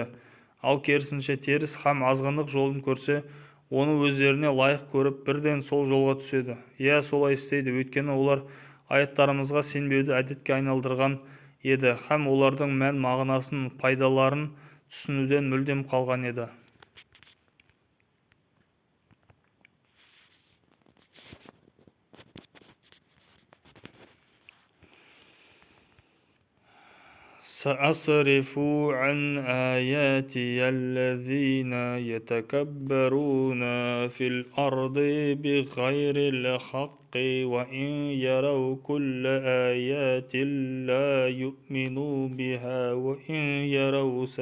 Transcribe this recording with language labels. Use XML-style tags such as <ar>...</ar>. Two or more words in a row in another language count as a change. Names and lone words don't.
<kk>Ал керісінше теріс һәм азғындық жолын көрсе, оны өздеріне лайық көріп, бірден сол жолға түседі. Иә, солай істейді, өйткені олар аяттарымызға сенбеуді әдетке айналдырған еді, һәм олардың мән мағынасын, пайдаларын түсінуден мүлдем қалған еді.</kk> <ar>سأصرف عن آياتي الذين يتكبرون في الأرض بغير الحق وإن يروا كل آيات لا يؤمنوا بها وإن يروا</ar>